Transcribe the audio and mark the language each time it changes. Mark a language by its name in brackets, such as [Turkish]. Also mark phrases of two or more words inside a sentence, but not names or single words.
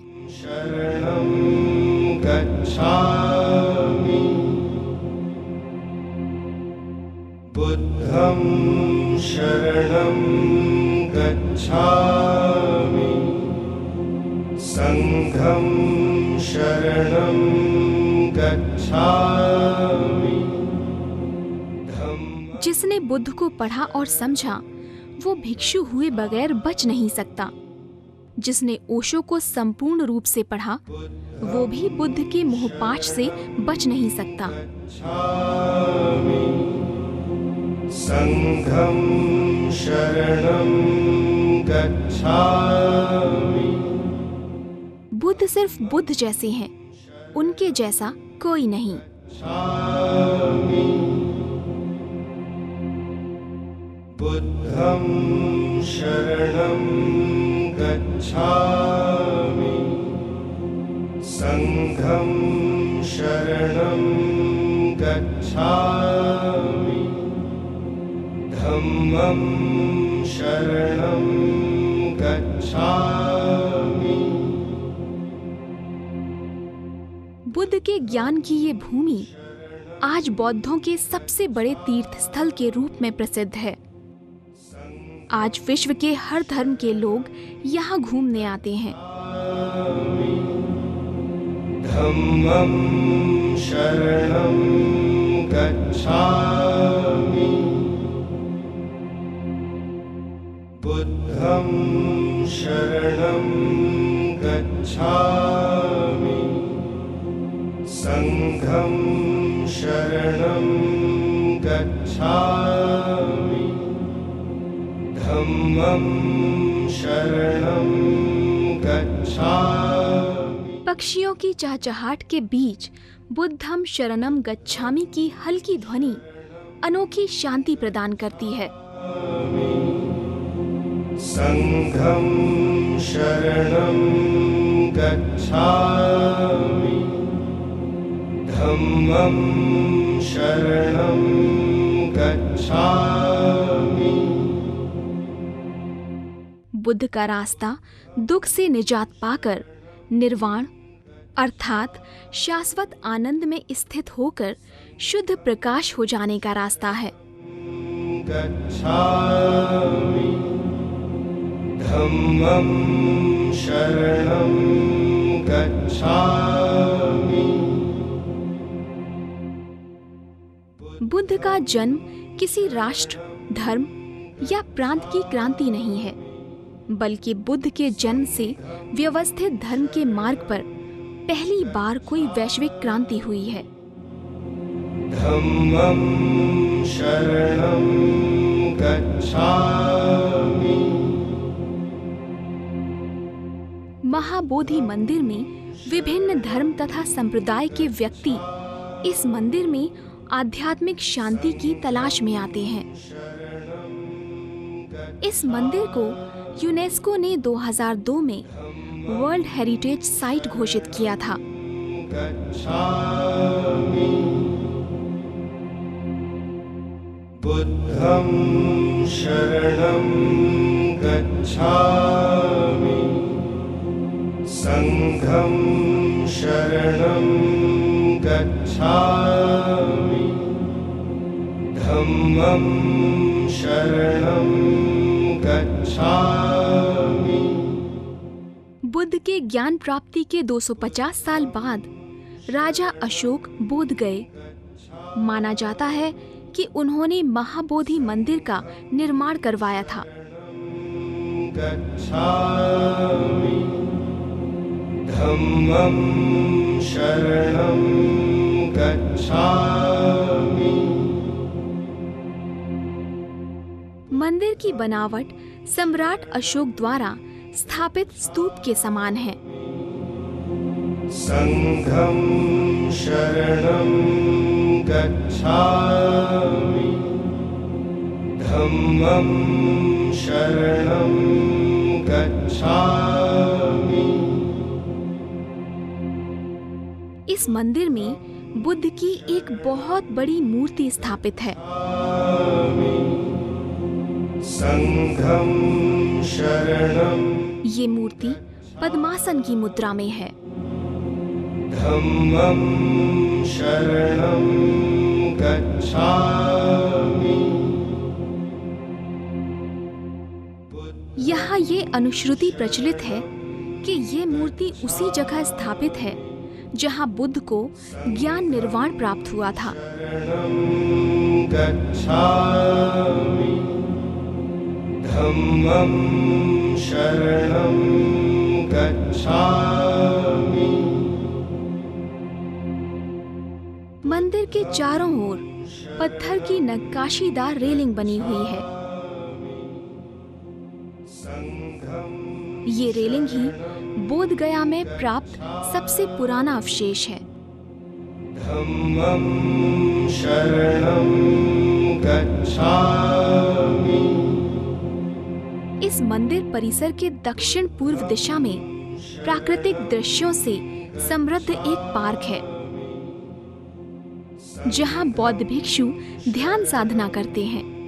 [Pali] शरणं गच्छामि बुद्धं शरणं गच्छामि संघं शरणं गच्छामि धम्मं। [Hindi] जिसने बुद्ध को पढ़ा और समझा वो भिक्षु हुए बगैर बच नहीं सकता। जिसने ओशो को संपूर्ण रूप से पढ़ा, वो भी बुद्ध के मोहपाश से बच नहीं सकता। [Pali] संघं शरणं गच्छामि। [Hindi] बुद्ध सिर्फ बुद्ध जैसे हैं, उनके जैसा कोई नहीं। [Pali] बुद्धं शरणं गच्छामि। संघं शरणं गच्छामि। धम्मं शरणं गच्छामि। [Hindi] बुद्ध के ज्ञान की ये भूमि आज बौद्धों के सबसे बड़े तीर्थ स्थल के रूप में प्रसिद्ध है। आज विश्व के हर धर्म के लोग यहाँ घूमने आते हैं। [Pali] धम्मं शरणं गच्छामि। बुद्धं शरणं गच्छामि। संघं शरणं गच्छामि। धम्मं शरणं गच्छामि। [Hindi] पक्षियों की चहचहाट के बीच [Pali] बुद्धम शरणम गच्छामि [Hindi] की हल्की ध्वनि अनोखी शांति प्रदान करती है। [Pali] संघं शरणं गच्छामि। धम्मं शरणं गच्छामि। [Hindi] बुद्ध का रास्ता दुख से निजात पाकर निर्वाण अर्थात शाश्वत आनंद में स्थित होकर शुद्ध प्रकाश हो जाने का रास्ता है। [Pali] गच्छामि। धम्मं शरणं गच्छामि। [Hindi] बुद्ध का जन्म किसी राष्ट्र, धर्म या प्रांत की क्रांति नहीं है, बल्कि बुद्ध के जन्म से व्यवस्थित धर्म के मार्ग पर पहली बार कोई वैश्विक क्रांति हुई है। [Pali] धम्मं शरणं गच्छामि। [Hindi] महाबोधि मंदिर में विभिन्न धर्म तथा संप्रदाय के व्यक्ति इस मंदिर में आध्यात्मिक शांति की तलाश में आते हैं। इस मंदिर को यूनेस्को ने 2002 में [English] World Heritage Site [Hindi] घोषित किया था। [Pali] गच्छामि। बुद्धं शरणं गच्छामि। संघं शरणं गच्छामि। धम्मं शरणं गच्छामि। [Hindi] बुद्ध के ज्ञान प्राप्ति के 250 साल बाद राजा अशोक बोध गए। माना जाता है कि उन्होंने महाबोधि मंदिर का निर्माण करवाया था। [Pali] गच्छामि। धम्मं शरणं गच्छामि। [Hindi] मंदिर की बनावट सम्राट अशोक द्वारा स्थापित स्तूप के समान है। [Pali] संघं शरणं गच्छामि। धम्मं शरणं गच्छामि। [Hindi] इस मंदिर में बुद्ध की एक बहुत बड़ी मूर्ति स्थापित है। [Pali] संघं शरणं। [Hindi] ये मूर्ति पद्मासन की मुद्रा में है। [Pali] धम्मं शरणं गच्छामि। [Hindi] यहाँ ये अनुश्रुति प्रचलित है कि ये मूर्ति उसी जगह स्थापित है जहाँ बुद्ध को ज्ञान निर्वाण प्राप्त हुआ था। [Pali] गच्छामि। धम्मं शरणं गच्छामि [Hindi] मंदिर के चारों ओर पत्थर की नक्काशीदार रेलिंग बनी हुई है। ये रेलिंग ही बोध गया में प्राप्त सबसे पुराना अवशेष है। [Pali] धम्मं शरणं गच्छामि [Hindi] इस मंदिर परिसर के दक्षिण पूर्व दिशा में प्राकृतिक दृश्यों से समृद्ध एक पार्क है, जहां बौद्ध भिक्षु ध्यान साधना करते हैं।